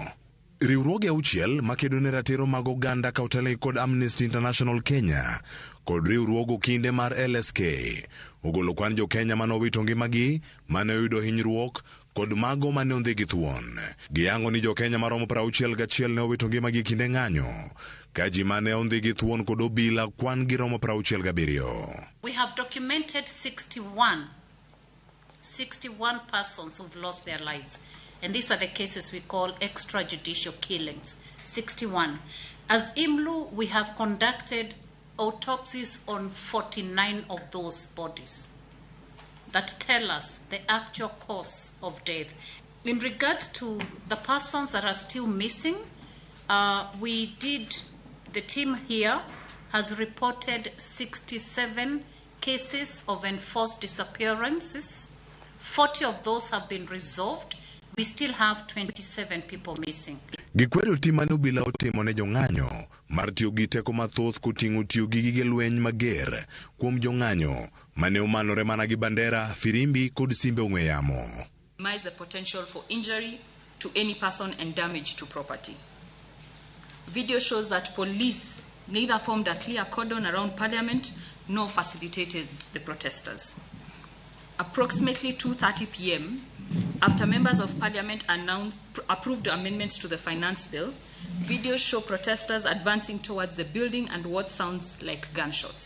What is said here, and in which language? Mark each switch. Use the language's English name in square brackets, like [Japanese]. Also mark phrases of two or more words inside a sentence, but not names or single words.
[Luo (Kenya and Tanzania)] Riwruoge 6 makedo ne ratiro mag oganda ka otelo kod Amnesty International Kenya kod riwruogo kinde mar LSK ogolo kwan jo Kenya mane owito ngimagi, mane oyudo hinyruok kod mago mane ondhe gi thuon. Giyango ni jo Kenya maromo 61 ne owito ngimagi kinde ng'anyo, ka ji mane ondhe gi thuon kod obila kwan giromo 67. [English] We have documented 61 persons who've lost their lives. And these are the cases we call extrajudicial killings. 61. As IMLU, we have conducted autopsies on 49 of those bodies that tell us the actual cause of death. In regards to the persons that are still missing, the team here has reported 67 cases of enforced disappearances. 40 of those have been resolved. We still have 27 people missing. [Luo (Kenya and Tanzania)] Gikwedo tim mane obila otimo ne jong'anyo mar tiyo gi teko mathoth koting'o tiyo gi gige lweny mager kuom jong'anyo mane omanore mana gi bandera, firimbi kod simbe ong'we yamo. [English] Minimize the potential for injury to any person and damage to property. Video shows that police neither formed a clear cordon around Parliament nor facilitated the protesters. Approximately 2:30 p.m., after members of Parliament approved amendments to the finance bill, videos show protesters advancing towards the building and what sounds like gunshots.